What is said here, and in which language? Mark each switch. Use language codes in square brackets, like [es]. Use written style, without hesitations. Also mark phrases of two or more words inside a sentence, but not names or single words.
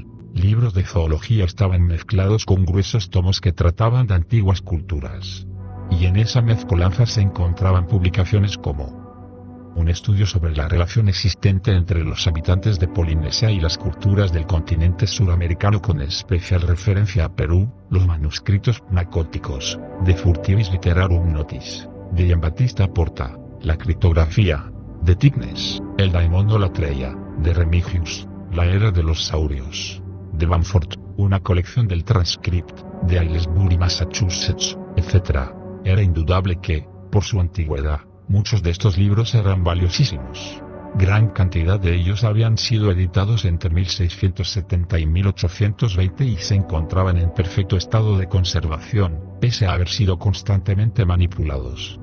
[es] Libros de zoología estaban mezclados con gruesos tomos que trataban de antiguas culturas. Y en esa mezcolanza se encontraban publicaciones como un estudio sobre la relación existente entre los habitantes de Polinesia y las culturas del continente suramericano con especial referencia a Perú, los manuscritos pnacóticos, de Furtivis Literarum Notis, de Giambattista Porta, la criptografía, de Tignes, el Daimondo Latreia, de Remigius, la era de los saurios, de Bamford, una colección del Transcript, de Aylesbury, Massachusetts, etc. Era indudable que, por su antigüedad, muchos de estos libros eran valiosísimos. Gran cantidad de ellos habían sido editados entre 1670 y 1820 y se encontraban en perfecto estado de conservación, pese a haber sido constantemente manipulados.